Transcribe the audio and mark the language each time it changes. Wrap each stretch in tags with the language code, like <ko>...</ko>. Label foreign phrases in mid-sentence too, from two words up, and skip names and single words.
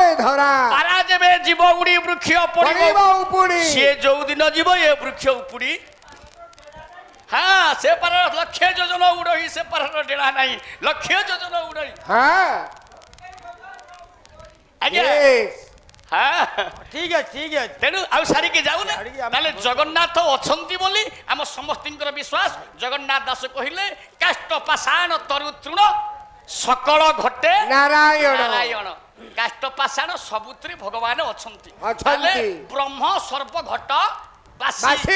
<or>ଧରା ପାରା ଯେବେ ଯିବ ଉଡ଼ି ବୃକ୍ଷ ପଡ଼ିବ ଉପୁଡ଼ି ସିଏ ଯୋଉ ଦିନ ଯିବ ଏ ବୃକ୍ଷ ଉପୁଡ଼ି ସେ ପାର ଲକ୍ଷେ ଯୋଜନ ଉଡ଼ଇ ସେ ପାରର ଡେଣା ନାହିଁ ଲକ୍ଷେ ଯୋଜନ ଉଡ଼ଇ ଆଜ୍ଞା</or> <bn>ঠিক আছে ঠিক আছে</bn> <or>ତେଣୁ ଆଉ ସାରିକି ଯାଉନା। ତାହେଲେ ଜଗନ୍ନାଥ ଅଛନ୍ତି ବୋଲି ଆମ ସମସ୍ତଙ୍କର ବିଶ୍ୱାସ। ଜଗନ୍ନାଥ ଦାସ କହିଲେ କାଷ୍ଟ ପାଷାଣ ତରୁ ତୃଣ ସକଳ ଘଟେ ନାରାୟଣ ନାରାୟଣ। କାଷ୍ଟ ପାଷାଣ ସବୁଥିରେ ଭଗବାନ ଅଛନ୍ତି। ତାହେଲେ ବ୍ରହ୍ମ ସର୍ବ ଘଟ ବାସୀ।</or>